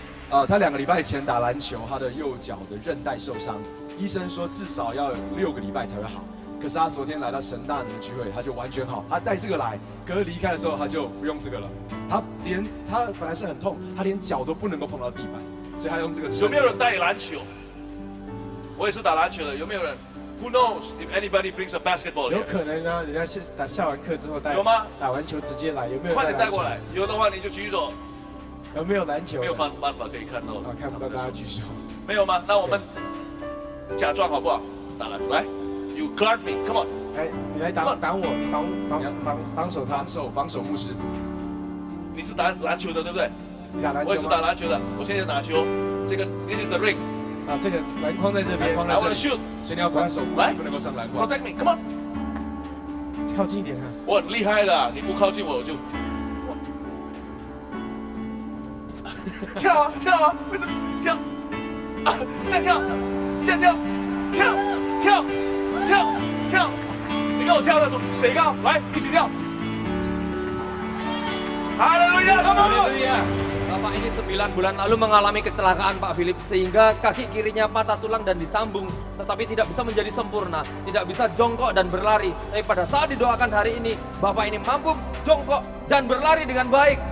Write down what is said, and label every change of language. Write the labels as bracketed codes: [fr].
[zh] 他2个礼拜前打篮球，他的右脚的韧带受伤，医生说至少要6个礼拜才会好。可是他昨天来到神大年聚会，他就完全好。他带这个来，可是离开的时候他就不用这个了。他本来是很痛，他连脚都不能够碰到地板，所以他用这个。有没有人带篮球？我也是打篮球的，有没有人 ？ [en] Who knows if anybody brings a basketball？ [zh] 有可能啊，人家是下完课之后带。有吗？打完球直接来，有没有？快点带过来，有的话你就举手。有没有篮球？没有办法可以看到。啊，看不到大家举手。没有吗？那我们假装好不好？打篮来 [en] ，You guard me, come on。 [zh] 来，你来挡我，你防守他。防守牧师。你是打篮球的对不对？你打篮球吗？我也是打篮球的，我现在打球。这个 [en] This is the ring。 [zh] 啊，这个篮筐在这边。篮筐在这里。 [en] shoot， [zh] 所以你要防守牧师不能够上篮筐。 [en] Protect me, come on。 [zh] 靠近一点啊！我很厉害的，你不靠近我就。跳啊跳啊，为什么跳？啊，再跳，再跳，跳跳跳跳，你跟我跳的水高，来一起跳。哈利路亚， [en] come on！ [id] Haleluya. Bapak ini 9 bulan lalu mengalami kecelakaan Pak Philip sehingga kaki kirinya patah tulang dan disambung tetapi tidak bisa menjadi sempurna, tidak bisa jongkok dan berlari. Tapi pada saat didoakan hari ini, Bapak ini mampu jongkok dan berlari dengan baik.